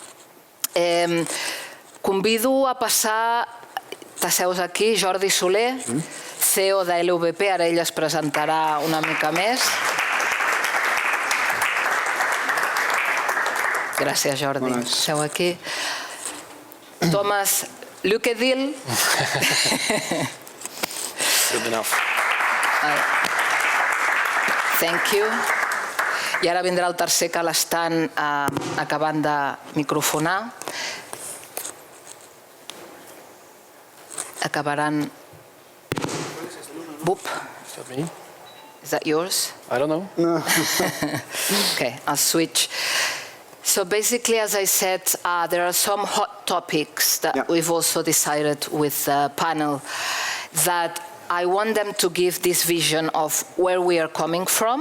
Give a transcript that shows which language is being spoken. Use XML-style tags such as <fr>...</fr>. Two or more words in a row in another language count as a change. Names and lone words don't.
<ca>Convido a passar, t'asseus aquí, Jordi Soler, CEO de LVP, ara ell es presentarà una mica més. Gràcies, Jordi. Seu aquí.</ca> <en>Thomas Lukedil. Good enough. Thank you.</en> <ca>I ara vindrà el tercer que l'estan acabant de microfonar. Acabaran... Boop.</ca> <en>Is that me? Is that yours? I don't know. No. Okay, I'll switch. So basically, as I said, there are some hot topics that we've also decided with the panel that I want them to give this vision of where we are coming from.</en>